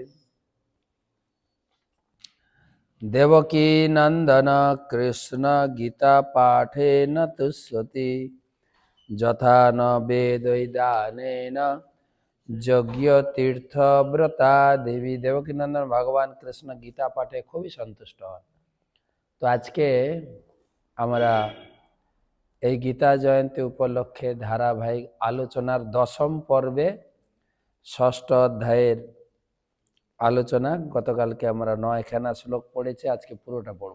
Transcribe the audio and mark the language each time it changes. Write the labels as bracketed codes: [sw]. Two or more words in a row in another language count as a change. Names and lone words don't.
[sa] देवकी नंदन कृष्ण गीता पाठेन तुष्यति यथा न वेदैदानेन यज्ञ तीर्थ व्रता देवी। देवकी नंदन भगवान कृष्ण गीता पाठे [bn] খুবই সন্তুষ্ট হন। তো আজকে আমরা এই গীতা জয়ন্তী উপলক্ষে ধারাবাহিক আলোচনার দশম পর্বে ষষ্ঠ অধ্যায়ের আলোচনা। গতকালকে আমরা 9খানা শ্লোক পড়েছি, আজকে পুরোটা পড়ব।